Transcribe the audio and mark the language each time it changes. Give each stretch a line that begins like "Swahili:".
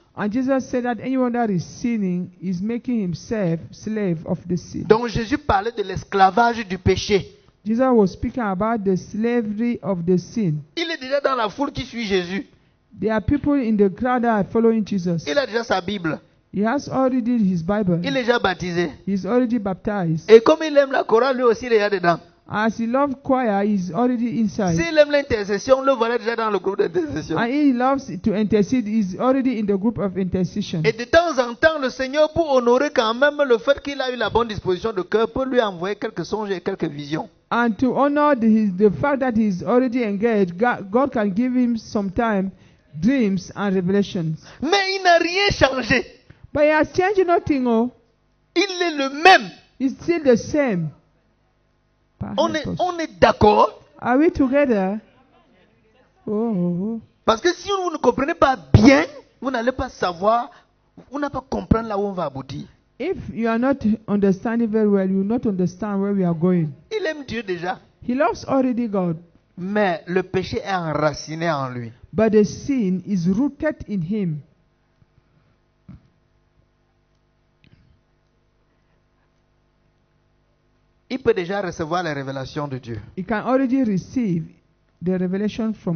English: And Jesus said that anyone that is sinning is making himself slave of the sin.
French: Donc Jésus parlait de l'esclavage du péché.
English: Jesus was speaking about the slavery of the sin.
French: Il est déjà dans la foule qui suit Jésus.
English: There are people in the crowd that are following Jesus.
French: Il a déjà sa Bible.
English: He has already his Bible.
French: Il est déjà baptisé.
English: He's already baptized.
French: Et comme il aime la chorale, lui aussi il est déjà dedans.
English: As he loves choir, he's already inside.
French: S'il aime l'intercession, le voilà déjà dans le groupe d'intercession.
English: And he loves to intercede, he's already in the group of intercession.
French: Et de temps en temps, le Seigneur, pour honorer quand même le fait qu'il a eu la bonne disposition de cœur, peut lui envoyer quelques songes et quelques visions.
English: And to honor the fact that he's already engaged, God can give him sometime dreams and revelations.
French: Mais il n'a rien changé.
English: But he has changed nothing. Oh,
French: Il est le même.
English: it's still the same.
French: On est d'accord.
English: Are we together? Oh.
French: Parce que si vous ne comprenez pas bien, vous n'allez pas savoir, vous n'allez pas comprendre là où on va aboutir.
English: If you are not understanding very well, you will not understand where we are going.
French: Il aime Dieu déjà.
English: He loves already God,
French: Mais le péché est enraciné en lui.
English: but the sin is rooted in him.
French: Il peut déjà recevoir les révélations de Dieu.
English: He can already receive the revelation from